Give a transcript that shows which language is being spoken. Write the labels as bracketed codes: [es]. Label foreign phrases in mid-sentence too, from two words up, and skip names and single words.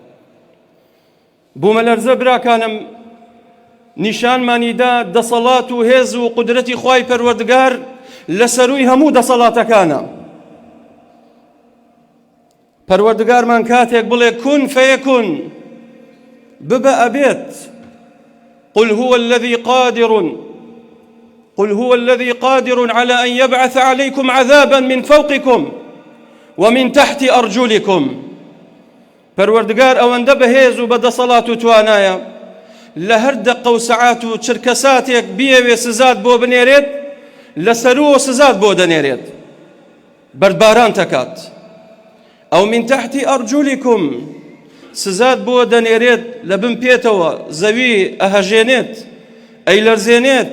[ckb] بوومەلەرزە براکانم نیشانمانیدا دەسەڵات و هێز و قودرەتی خوای پەروەردگار لە سەرووی هەموو دەسەڵاتەکانە. پەروەردگارمان کاتێک بڵێ [ar] کون فەیەکون، [ckb] ببە ئەبێت. [ar] قل هو الذي قادر قل هو الذي قادر على أن يبعث عليكم عذابا من فوقكم ومن تحت أرجلكم. [ckb] پەروەردگار ئەوەندە بەهێز و بەدەسەڵات و توانایە لە هەر دەقە و سەعات و چرکە ساتێک بیەوێ سزات بۆ بنێرێت لەسەرەوە سزات بۆ دەنێرێت، بەردباران تەکات. ئەو [ar] من تحتی ئەرجولیکم، [ckb] سزات بۆ دەنێرێت لە بن پێێتەوە، زەوی ئەهەژێنێت ئەیلەرزێنێت.